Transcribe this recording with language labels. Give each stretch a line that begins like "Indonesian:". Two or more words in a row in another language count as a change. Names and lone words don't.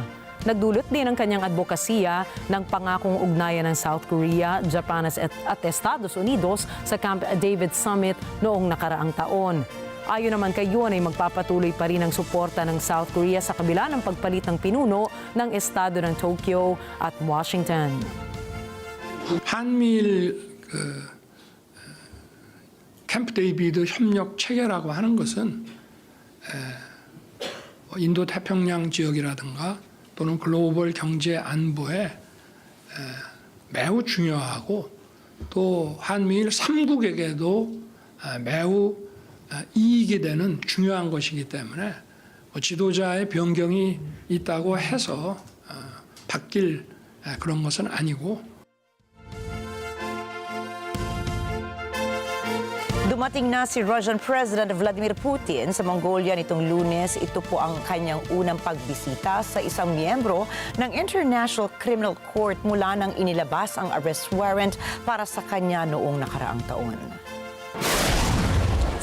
Filipino: Nagdulot din ang kanyang advokasya ng pangakong ugnayan ng South Korea, Japan at Estados Unidos sa Camp David Summit noong nakaraang taon. Ayon naman kay Yoon ay magpapatuloy pa rin ang suporta ng South Korea sa kabila ng pagpalit ng pinuno ng estado ng Tokyo at Washington.
Korean: 한미일 캠프 데이비드 협력 체계라고 하는 것은 인도 태평양 지역이라든가 또는 글로벌 경제 안보에 매우 중요하고 또 한미일 3국에게도 매우 이익이 되는 중요한 것이기 때문에 지도자의 변경이 있다고 해서 바뀔 그런 것은 아니고.
Filipino: Dumating na si
English: Russian President
Filipino: Vladimir Putin sa Mongolia nitong Lunes. Ito po ang kanyang unang pagbisita sa isang miyembro ng International Criminal Court mula nang inilabas ang
English: arrest warrant
Filipino: para sa kanya noong nakaraang taon.